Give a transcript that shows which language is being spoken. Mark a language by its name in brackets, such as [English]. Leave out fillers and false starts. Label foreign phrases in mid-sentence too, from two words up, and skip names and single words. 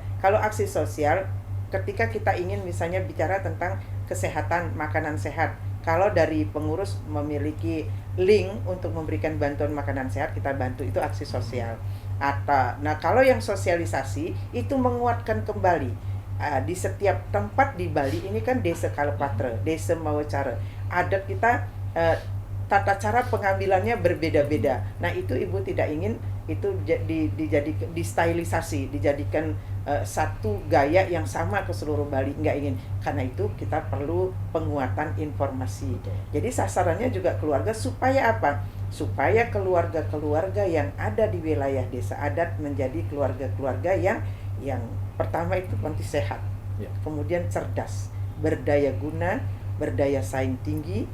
[Indonesian] Kalau aksi sosial, ketika kita ingin misalnya bicara tentang kesehatan, makanan sehat, kalau dari pengurus memiliki link untuk memberikan bantuan makanan sehat, kita bantu, itu aksi sosial. Nah, kalau yang sosialisasi itu menguatkan kembali di setiap tempat di Bali ini kan desa Kalepatra, desa Mawacara, adat kita tata cara pengambilannya berbeda-beda. Nah, itu Ibu tidak ingin itu distylisasi, dijadikan satu gaya yang sama ke seluruh Bali, nggak ingin. Karena itu kita perlu penguatan informasi. Jadi sasarannya juga keluarga, supaya apa? Supaya keluarga-keluarga yang ada di wilayah desa adat menjadi keluarga-keluarga yang pertama itu nanti sehat, kemudian cerdas, berdaya guna, berdaya saing tinggi.